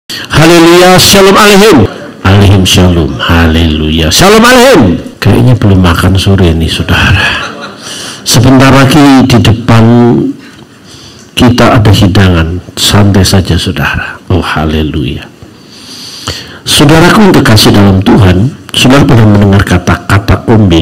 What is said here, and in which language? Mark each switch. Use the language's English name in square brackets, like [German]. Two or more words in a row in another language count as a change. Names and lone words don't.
[Hebrew] הללויה, שלום עליכם. עליכם שלום, הללויה, שלום עליכם. [Indonesian] Kayaknya belum makan sore nih saudara. Sebentar lagi di depan kita ada hidangan, santai saja saudara. Oh haleluya. Saudaraku yang terkasih dalam Tuhan, saudara pernah mendengar kata-kata kombe?